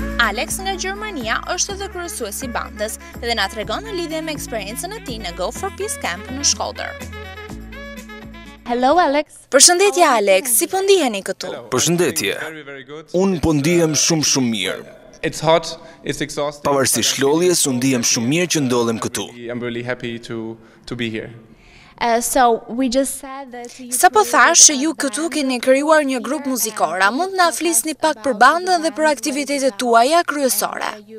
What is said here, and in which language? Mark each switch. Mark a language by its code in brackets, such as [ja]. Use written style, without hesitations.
[sq] Alex nga Gjermania është edhe kryesuesi i bandës dhe na tregon në lidhje me eksperiencën e tij në GO4PEACE Camp në Shkodër. [en] Hello Alex. [sq] Përshëndetje Alex, si po ndiheni këtu? Përshëndetje. Unë po ndihem shumë mirë. [en] It's hot, it's exhausting. [sq] Pavarësisht lodhjes, unë ndihem shumë mirë që ndodhem këtu. [en] I'm really happy to be here. [sq] Sa po thash që ju këtu keni krijuar një grup muzikor, a mund na flisni pak për bandën dhe për aktivitetet tuaja kryesore?